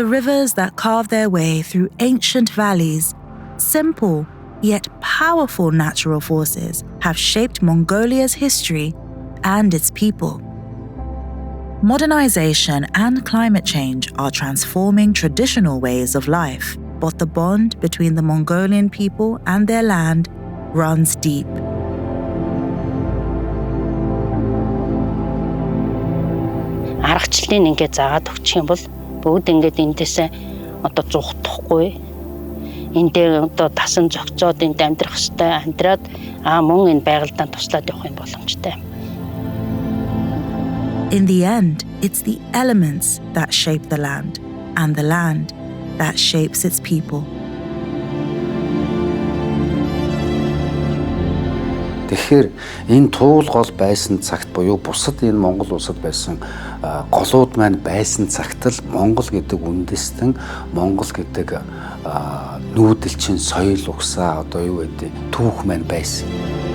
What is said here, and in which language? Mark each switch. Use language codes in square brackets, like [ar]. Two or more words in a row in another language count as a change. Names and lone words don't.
[en] rivers that carve their way through ancient valleys, simple yet powerful natural forces have shaped Mongolia's history and its people. Modernization and climate change are transforming traditional ways of life, but the bond between the Mongolian people and their land runs deep. [mn] Аргачлалыг ингээд заагаад өгчих юм бол бүгд ингээд эндээсээ одоо зухдахгүй. Энд дээр одоо тасан зохицоод энд амьдрах хэвээр амьдраад мөн энэ байгальдаа туслаад явах юм боломжтой. [en] In the end, it's the elements that shape the land, and the land that shapes its people. [mn] Тэгэхээр энэ туул гол байсан цагт буюу бусад энэ Монгол улсад байсан голууд маань байсан цагт л Монгол гэдэг үндэстэн, Монгол гэдэг нүүдэлчин соёл угсаа одоо юу гэдэг түүх маань байсан.